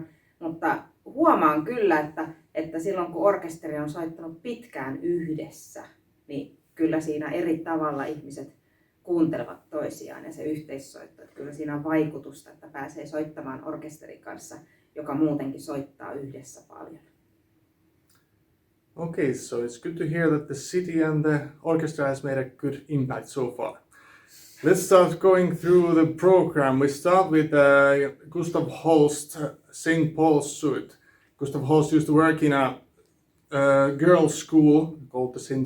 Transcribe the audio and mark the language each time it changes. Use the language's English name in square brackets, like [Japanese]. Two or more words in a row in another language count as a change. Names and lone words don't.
[Finnish] Mutta huomaan kyllä, että silloin kun orkesteri on soittanut pitkään yhdessä, niin kyllä siinä eri tavalla ihmiset kuuntelevat toisiaan ja se yhteissoitto. Että kyllä siinä on vaikutusta, että pääsee soittamaan orkesterin kanssa, joka muutenkin soittaa yhdessä paljon. [English] Okay, so it's good to hear that the city and the orchestra has made a good impact so far. Let's start going through the program. We start with Gustav Holst, St. Paul's Suite. Gustav Holst used to work in a girls' school called the St.